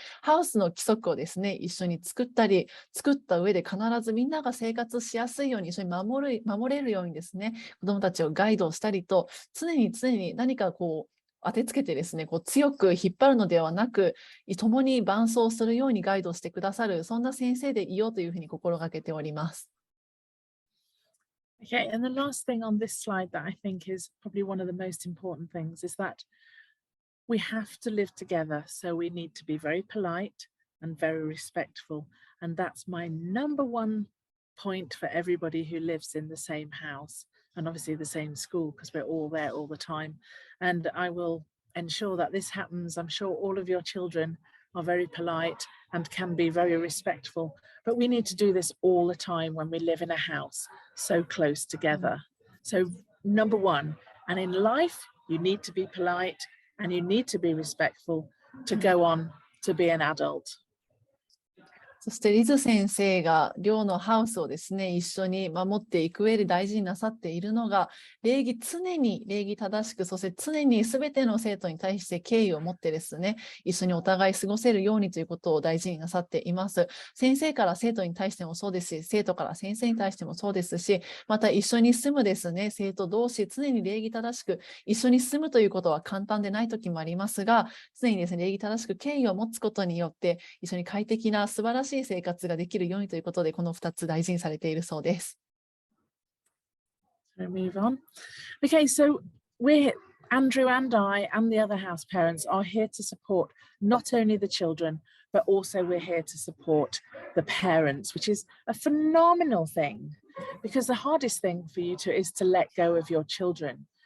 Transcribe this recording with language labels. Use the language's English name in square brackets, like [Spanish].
[Japanese] ハウスの規則をですね、一緒に作ったり、作った上で必ずみんなが生活しやすいように、一緒に守れるようにですね、子どもたちをガイドしたりと、常に何か当てつけてですね、強く引っ張るのではなく、共に伴走するようにガイドしてくださる、そんな先生でいようというふうに心がけております。 [English] Okay, and the last thing on this slide that I think is probably one of the most important things is that we have to live together. So we need to be very polite and very respectful. And that's my number one point for everybody who lives in the same house. And obviously the same school, because we're all there all the time. And I will ensure that this happens. I'm sure all of your children are very polite and can be very respectful. But we need to do this all the time when we live in a house so close together. So number one, and in life, you need to be polite and you need to be respectful to go on to be an adult. [Japanese] そしてリズ先生が寮のハウスをですね、一緒に守っていく上で大事になさっているのが、常に礼儀正しく、そして常に全ての生徒に対して敬意を持ってですね、一緒にお互い過ごせるようにということを大事になさっています。先生から生徒に対してもそうですし、生徒から先生に対してもそうですし、また一緒に住むですね、生徒同士、常に礼儀正しく、一緒に住むということは簡単でない時もありますが、常にですね、礼儀正しく敬意を持つことによって、一緒に快適な素晴らしい生活ができるようにということで、この2つ大事にされているそうです。 [English] So move on. Okay, so Andrew and I and the other house parents are here to support not only the children, but also we're here to support the parents, which is a phenomenal thing, because the hardest thing for you is to let go of your children.